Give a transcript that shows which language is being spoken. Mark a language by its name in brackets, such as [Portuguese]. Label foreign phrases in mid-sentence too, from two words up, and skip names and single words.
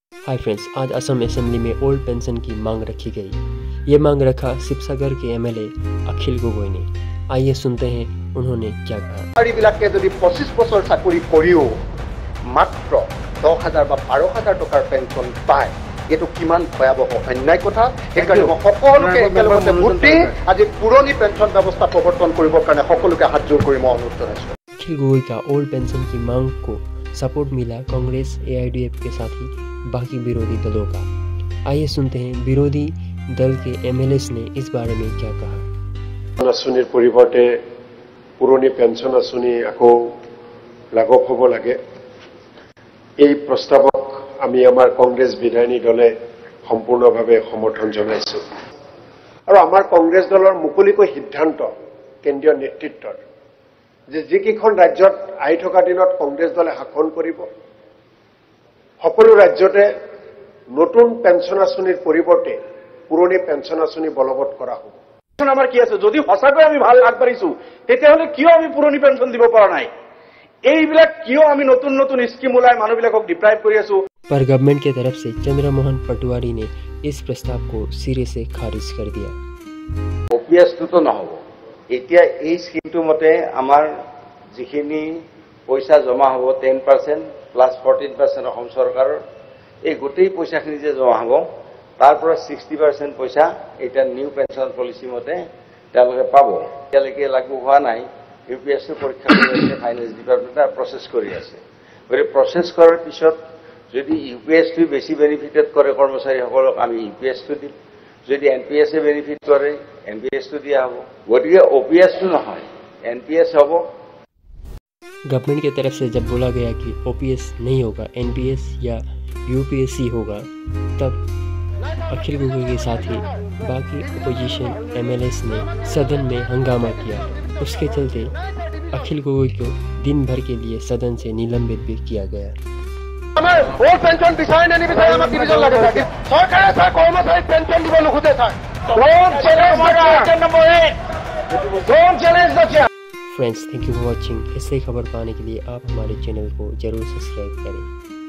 [English] hi friends, [Hindi] आज असम असेंबली में [English] old pension [Hindi] की मांग रखी गई। ये मांग रखा शिवसागर के एमएलए अखिल गगৈ ने। आइए सुनते हैं उन्होंने क्या कहा। [Assamese] 25 বছৰ চাকৰি কৰিও মাত্ৰ 10,000 বা 12,000 টকাৰ পেঞ্চন পায়, এইটো কিমান ভয়াবহ অন্যায় কথা। সেইকাৰণে মই সকলোকে একেলগতে বুদ্ধি আজি পুৰণি পেঞ্চন ব্যৱস্থা প্ৰৱৰ্তন কৰিবৰ কাৰণে সকলোকে হাত জোৰ কৰি মই অনুৰোধ জনাইছোঁ। अखिल गगৈ का [English] old pension [Assamese] की मांग को सपोर्ट मिला कांग्रेस, AIDF के साथ ही बाकी विरोधी दलों का। आइए सुनते हैं विरोधी दल के MLAs ने इस बारे में क्या कहा। আঁচনিৰ পৰিৱৰ্তে পুৰণি পেঞ্চন আঁচনি আকৌ লাগু হ'ব লাগে, এই প্ৰস্তাৱক আমি আমাৰ কংগ্ৰেছ বিধায়িনী দলে সম্পূৰ্ণভাৱে সমৰ্থন জনাইছো। আৰু আমাৰ কংগ্ৰেছ দলৰ মুকলিকৈ সিদ্ধান্ত কেন্দ্ৰীয় নেতৃত্বৰ যে যিকেইখন ৰাজ্যত আহি থকা দিনত কংগ্ৰেছ দলে শাসন কৰিব, সকলো ৰাজ্যতে নতুন পেঞ্চন আঁচনিৰ পৰিৱৰ্তে পুৰণি পেঞ্চন আঁচনি বলবৎ কৰা হ'ব। আমাৰ কি আছে, যদি সঁচাকৈ আমি ভাল আগবাঢ়িছো তেতিয়াহ'লে কিয় আমি পুৰণি পেঞ্চন দিব পৰা নাই? এইবিলাক কিয় আমি নতুন নতুন স্কিম ওলাই মানুহবিলাকক ডিপ্ৰাইভ কৰি আছো? [Hindi] पर गवर्नमेंट की तरफ से चंद्रमोहन पटवारी ने इस प्रस्ताव को सिरे से खारिज कर दिया। [Assamese] OPS তো নহব। এতিয়া এই স্কিমটো মতে আমাৰ যিখিনি পইচা জমা হ'ব 10% প্লাস 14% অসম চৰকাৰৰ, এই গোটেই পইচাখিনি যে জমা হ'ব তাৰ পৰা 60% পইচা এটা [English] new pension policy [Assamese] মতে তেওঁলোকে পাব। এতিয়ালৈকে লাগু হোৱা নাই, UPS পৰীক্ষা কৰি আছে, ফাইনেন্স ডিপাৰ্টমেণ্টে প্ৰচেছ কৰি আছে। গতিকে প্ৰচেছ কৰাৰ পিছত যদি UPS বেছি বেনিফিটেড কৰে কৰ্মচাৰীসকলক আমি UPS দিম, যদি NPS বেনিফিট কৰে NPS দিয়া হ'ব। গতিকে OPS নহয়, NPS হ'ব। [Hindi] गवर्नमेंट की तरफ से जब बोला गया कि OPS नहीं होगा, NPS या UPSC होगा, तब अखिल गगৈ के साथ ही बाकी [English] opposition MLAs [Hindi] ने सदन में हंगामा किया। उसके चलते अखिल गगৈ को दिन भर के लिए सदन से निलंबित भी किया गया। [English] old pension [Assamese] বিচাৰে নে নিবিচাৰে আমাক ডিভিজন লাগে। চৰকাৰে কৰ্মচাৰীক পেঞ্চন দিব নোখোজে। [Hindi] फ्रेंड्स, [English] thank you for watching. [Hindi] इससे खबर पाने के लिए आप हमारे चैनल को जरूर सब्सक्राइब करें।